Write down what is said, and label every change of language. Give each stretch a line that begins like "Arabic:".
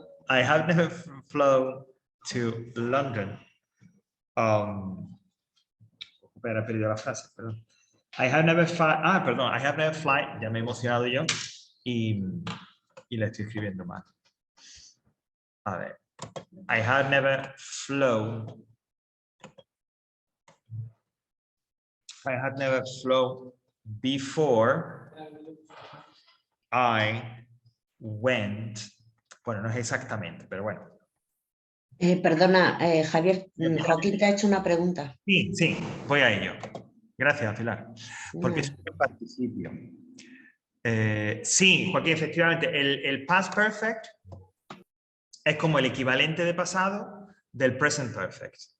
English: I have never flown to London.
Spanish: Espera, he perdido la frase, perdón.
English: I have never fly,
Spanish: ya me he emocionado yo y la estoy escribiendo mal. A ver.
English: I have never flown. I had never flown before I went.
Spanish: Bueno, no es exactamente, pero bueno. Perdona, Javier, Joaquín te ha hecho una pregunta. Sí, voy a ello. Gracias, Pilar. Porque es un participio. Sí, Joaquín, efectivamente, el past perfect es como el equivalente de pasado del present perfect.